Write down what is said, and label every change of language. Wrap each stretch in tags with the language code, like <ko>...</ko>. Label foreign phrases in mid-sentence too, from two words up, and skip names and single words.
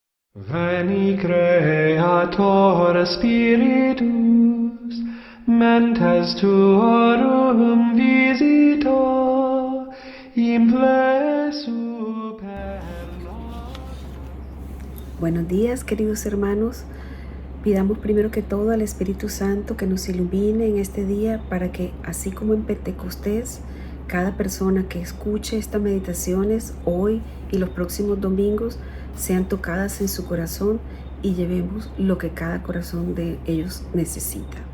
<la>Veni Creator Spiritus, mentes tuorum visita, implesu per nos.</la> <es>Buenos días, queridos hermanos. Pidamos primero que todo al Espíritu Santo que nos ilumine en este día para que, así como en Pentecostés, cada persona que escuche estas meditaciones hoy y los próximos domingos sean tocadas en su corazón y llevemos lo que cada corazón de ellos necesita.</es>